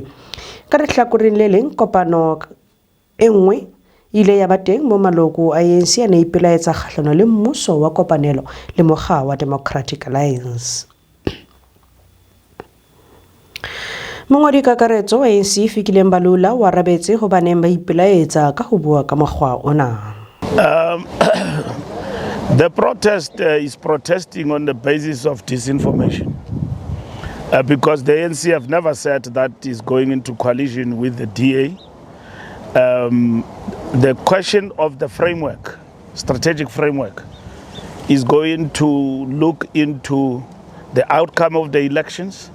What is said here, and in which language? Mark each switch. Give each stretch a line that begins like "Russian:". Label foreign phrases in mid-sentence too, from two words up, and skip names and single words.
Tswana: Ka lehlakoreng le leng kopano e nngwe ile ya ba teng mo maloko a ANC a ne ipelaetsa kgahlano le mmuso wa kopanelo le mokga wa Democratic Alliance.
Southern Sotho: Mongodi kakaretso ANC fikileng balula wa rabetse ho baneng ba ipelaetsa ka ho bua ka mokgwa ona.
English: The protest is protesting on the basis of disinformation because the ANC have never said that is going into coalition with the DA. The question of the framework, strategic framework, is going to look into the outcome of the elections.